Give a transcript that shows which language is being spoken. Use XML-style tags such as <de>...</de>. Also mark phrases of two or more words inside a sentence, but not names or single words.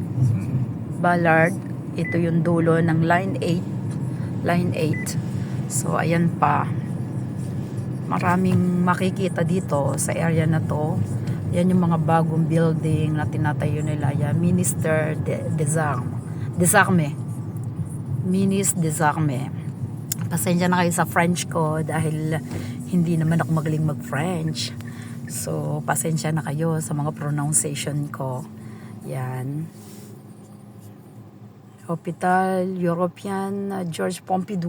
<tl>Ballard. Ito yung dulo ng line 8. Line 8. So, ayan pa. Maraming makikita dito sa area na to. Yan yung mga bagong building na tinatayo nila. Yan, Minister des Armes. Ministre des Armes. Pasensya na kayo sa French ko dahil hindi naman ako magaling mag-French. So, pasensya na kayo sa mga pronunciation ko. Yan. Hospital European Georges Pompidou.</tl>